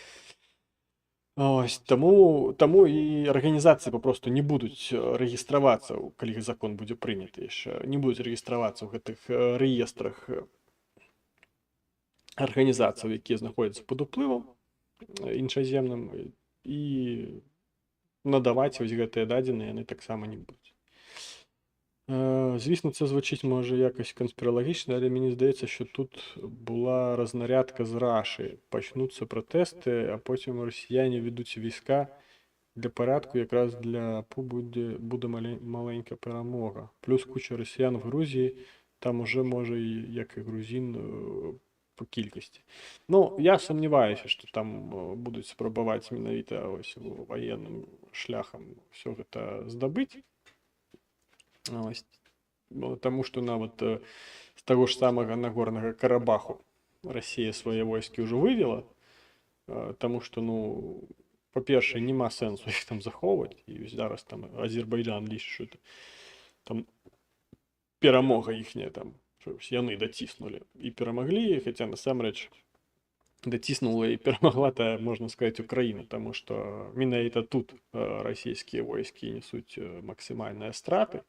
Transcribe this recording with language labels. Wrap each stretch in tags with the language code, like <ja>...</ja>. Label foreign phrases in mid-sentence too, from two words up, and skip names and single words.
<be>Ось, таму і арганізацыі папросту не будуць рэгістравацца, калі закон будзе прыняты яшчэ, не будуць рэгістравацца ў гэтых рэестрах арганізацыяў, якія знаходзяцца пад уплывам іншаземным, і надаваць вось гэтыя дадзеныя яны таксама не будуць.</be> <uk>Звісно, це звучить може якось конспіралагічно, але мені здається, що тут була рознарядка з Раші. Почнуться протести, а потім росіяни ведуть війська для порядку, якраз для буде маленька перемога. Плюс куча росіян в Грузії, там уже може, як і грузин, по кількості. Ну, я сумніваюся, що там будуть спробувати менавіта ось воєнним шляхом все це здобити. Ось.</uk> <be>Таму што нават з таго ж самага Нагорнага Карабаху Расія свае войскі ўжо вывела, таму што, па-першае, няма сэнсу іх там захоўваць, і зараз там Азербайджан лічыць, што там перамога іхняя там, што яны даціснулі і перамаглі, хаця насамрэч даціснула і перамагла, можна сказаць, Украіна, таму што менавіта тут расійскія войскі несуць максімальныя страты.</be>